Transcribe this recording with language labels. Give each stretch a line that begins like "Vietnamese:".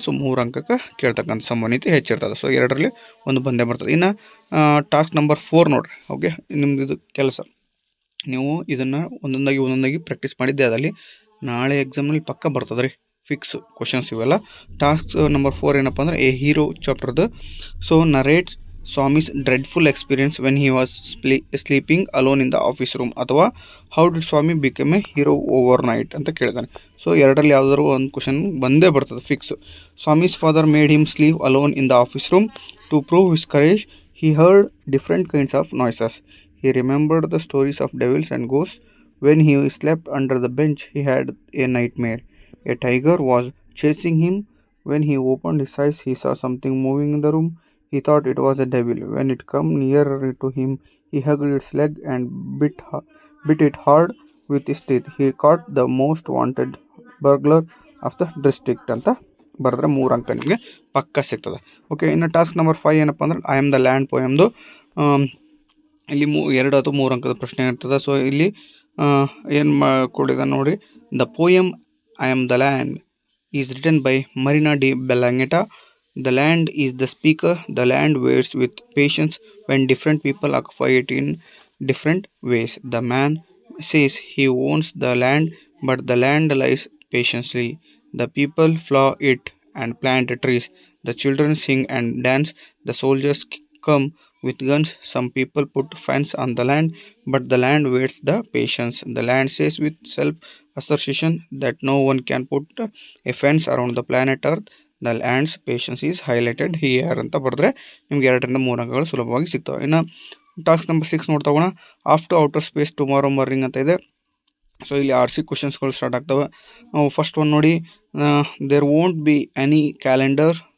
Kannada: So 3 ಅಂಕಕ್ಕೆ ಕೇಳ್ತಕ್ಕಂಥ ಸಂಭವನೀಯತೆ ಹೆಚ್ಚಿರ್ತದೆ. So 2ರಲ್ಲಿ ಒಂದು ಬಂದೇ ಬರ್ತದೆ. ಇನ್ನು ಟಾಸ್ಕ್ ನಂಬರ್ 4 ನೋಡ್ರಿ. ಓಕೆ. ನಿಮ್ದು ಇದು ಕೆಲಸ, ನೀವು ಇದನ್ನು ಒಂದೊಂದಾಗಿ ಪ್ರಾಕ್ಟೀಸ್ ಮಾಡಿದ್ದೆ, ಅದಲ್ಲಿ ನಾಳೆ ಎಕ್ಸಾಮ್ನಲ್ಲಿ ಪಕ್ಕ ಬರ್ತದೆ ರೀ, ಫಿಕ್ಸ್ ಕ್ವಶನ್ಸ್ ಇವೆಲ್ಲ. ಟಾಸ್ಕ್ ನಂಬರ್ 4 ಏನಪ್ಪ ಅಂದ್ರೆ A hero ಚಾಪ್ಟರ್ದು.
English: so narrates Swami's dreadful experience when he was sleeping alone in the office room,
Kannada: ಅಥವಾ
English: how did Swami become a hero overnight
Kannada: ಅಂತ ಕೇಳಿದಾನೆ. ಸೊ 2ರಲ್ಲಿ ಯಾವುದಾದ್ರು ಒಂದು ಕ್ವಶನ್ ಬಂದೇ ಬರ್ತದೆ fix.
English: Swami's father made him sleep alone in the office room to prove his courage. He heard different kinds of noises. He remembered the stories of devils and ghosts. When he slept under the bench, he had a nightmare. A tiger was chasing him. When he opened his eyes, he saw something moving in the room. He thought it was a devil. When it came nearer to him, he hugged its leg and bit it hard with his teeth. He caught the most wanted burglar of the district
Kannada: ಅಂತ ಬರೆದ್ರೆ 3 ಅಂಕ ನಿಮಗೆ ಪಕ್ಕ ಸಿಗ್ತದೆ. Okay. ಇನ್ನು task number 5 ಏನಪ್ಪ ಅಂದ್ರೆ I am the land ಪೋಯಮ್ದು. ಇಲ್ಲಿ 2 ಅಥವಾ 3 ಅಂಕದ ಪ್ರಶ್ನೆ ಇರ್ತದೆ. ಸೊ ಇಲ್ಲಿ ಏನು ಕೊಡಿದ ನೋಡಿ.
English: The poem I am the land is written by Marina de Bellagente. The land is the speaker. The land waits with patience when different people occupy it in different ways. The man says he owns the land, but the land lies patiently. The people plow it and plant trees. The children sing and dance. The soldiers come with guns. Some people put fence on the land, but the land waits the patience. The land says with self-assertion that no one can put a fence around the planet Earth. The land's patience is highlighted here
Kannada: ಅಂತ ಬರೆದ್ರೆ ನಿಮ್ಗೆ 2ರಿಂದ 3 ಅಂಕಗಳು ಸುಲಭವಾಗಿ ಸಿಗ್ತವೆ. ಇನ್ನು task number 6 ನೋಡ್ತಾ ಹೋಗೋಣ. After outer space tomorrow morning ಅಂತ ಇದೆ. ಸೊ ಇಲ್ಲಿ RC ಕ್ವಶನ್ಸ್ಗಳು ಸ್ಟಾರ್ಟ್ ಆಗ್ತವೆ. ಫಸ್ಟ್ ಒನ್ ನೋಡಿ.
English: there won't be any calendar